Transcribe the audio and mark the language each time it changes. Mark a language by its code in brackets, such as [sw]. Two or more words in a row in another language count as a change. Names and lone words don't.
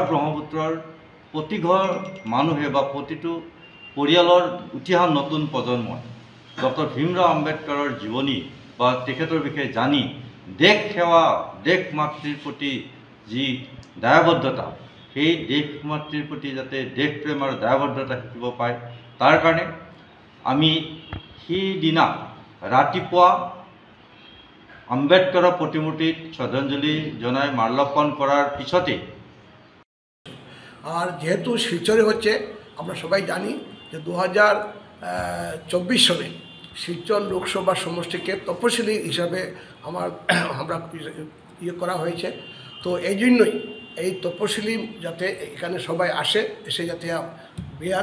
[as] ব্ৰহ্মপুত্ৰৰ প্ৰতিঘৰ মানুহে বা প্ৰতিটো পৰিয়ালৰ উঠি অহা নতুন প্ৰজন্মই ডক্টৰ ভীমৰাও আম্বেদকাৰৰ জীৱনী বা তেখেতৰ বিষয়ে জানি দেশ সেৱা দেশ মাতৃৰ প্ৰতি যি দায়বদ্ধতা সেই দেশ মাতৃৰ প্ৰতি যাতে দেশ প্ৰেম আৰু দায়বদ্ধতা শিকিব পায় তাৰ কাৰণে আমি সেইদিনা ৰাতিপুৱা আম্বেদকাৰৰ প্ৰতিমূৰ্তিত শ্ৰদ্ধাঞ্জলি জনাই মাল্যাৰ্পণ করার পিছতে [bn] আর যেহেতু শিলচরে হচ্ছে আমরা সবাই জানি যে 2024 সালে শিলচর লোকসভা সমষ্টিকে তপশিলি হিসাবে আমরা ইয়ে করা হয়েছে। তো এই জন্যই এই তপশিলি যাতে এখানে সবাই আসে, এসে যাতে বি.আর.